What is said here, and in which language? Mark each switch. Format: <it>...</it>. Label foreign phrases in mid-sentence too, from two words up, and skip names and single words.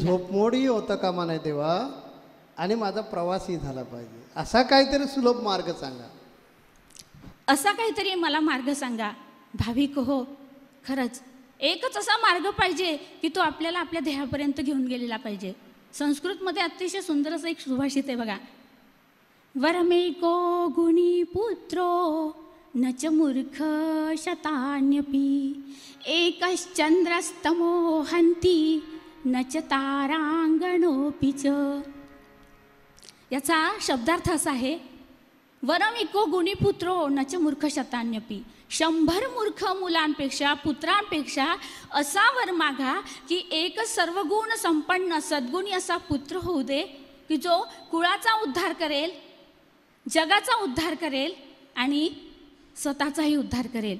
<mr>झोप मोडही होतं कामा नाही देवा, आणि माझा प्रवासही झाला पाहिजे. असा काहीतरी सुलभ मार्ग सांगा, असा काहीतरी मला मार्ग सांगा. भाविक हो, खरंच एकच असा मार्ग पाहिजे की तो आपल्याला आपल्या ध्येयापर्यंत घेऊन गेलेला पाहिजे. संस्कृतमध्ये अतिशय सुंदर असं एक सुभाषित आहे बघा,</mr> <sa>वरमेको गुणी पुत्रो न च मूर्ख शतान्यपि, एकश्चंद्रस्तमो हन्ति न च तारांगणोऽपि च.</sa> <mr>याचा शब्दार्थ असा आहे,</mr> <sa>वरम इको गुणीपुत्रो न च मूर्ख शतान्यपि.</sa> <mr>100 मूर्ख मुलांपेक्षा, पुत्रांपेक्षा असा वर मागा की एकच सर्वगुण संपन्न सद्गुणी असा पुत्र होऊ दे की जो कुळाचा उद्धार करेल, जगाचा उद्धार करेल आणि स्वतःचाही उद्धार करेल.</mr>